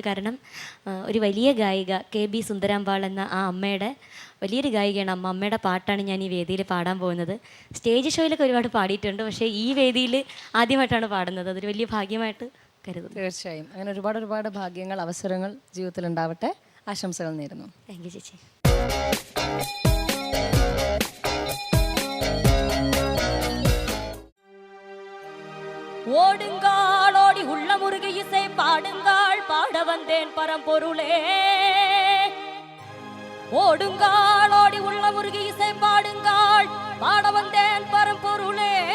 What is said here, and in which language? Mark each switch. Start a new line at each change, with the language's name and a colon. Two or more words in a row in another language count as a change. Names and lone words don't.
Malayalam: കാരണം ഒരു വലിയ ഗായിക KB സുന്ദരാമ്പാൾ എന്ന ആ അമ്മയുടെ വലിയൊരു ഗായികയാണ് അമ്മ. അമ്മയുടെ പാട്ടാണ് ഞാൻ ഈ വേദിയിൽ പാടാൻ പോകുന്നത്. സ്റ്റേജ് ഷോയിലൊക്കെ ഒരുപാട് പാടിയിട്ടുണ്ട്, പക്ഷേ ഈ വേദിയിൽ ആദ്യമായിട്ടാണ് പാടുന്നത്. അതൊരു വലിയ ഭാഗ്യമായിട്ട് കരുതുന്നു. തീർച്ചയായും അങ്ങനെ ഒരുപാട് ഭാഗ്യങ്ങൾ, അവസരങ്ങൾ ജീവിതത്തിൽ ഉണ്ടാവട്ടെ. ആശംസകൾ നേരുന്നു.
English: thank you ചേച്ചി.
Tamil: ஓடுங்கால் ஓடி உள்ள முருகி இசை பாடுங்கால் பாட வந்தேன் பரம்பொருளே. ஓடுங்கால் ஓடி உள்ள முருகி இசை பாடுங்கால் பாட வந்தேன் பரம்பொருளே.